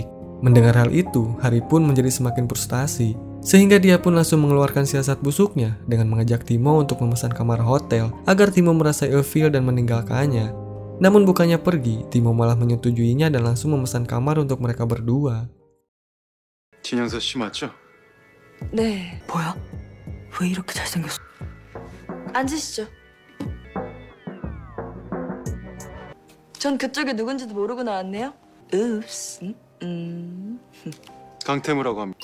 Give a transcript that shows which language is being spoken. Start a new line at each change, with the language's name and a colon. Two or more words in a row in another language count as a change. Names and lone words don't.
Indonesian: Mendengar hal itu, Hari pun menjadi semakin frustasi. Sehingga dia pun langsung mengeluarkan siasat busuknya dengan mengajak Timo untuk memesan kamar hotel agar Timo merasa ilfeel dan meninggalkannya. Namun bukannya pergi, Timo malah menyetujuinya dan langsung memesan kamar untuk mereka berdua.
Korean: 진영서 씨 맞죠? 네. 뭐야? 왜 이렇게 잘생겼어? 앉으시죠. 전 그쪽이 누군지도 모르고 나왔네요. 읍스. 강태무라고 합니다.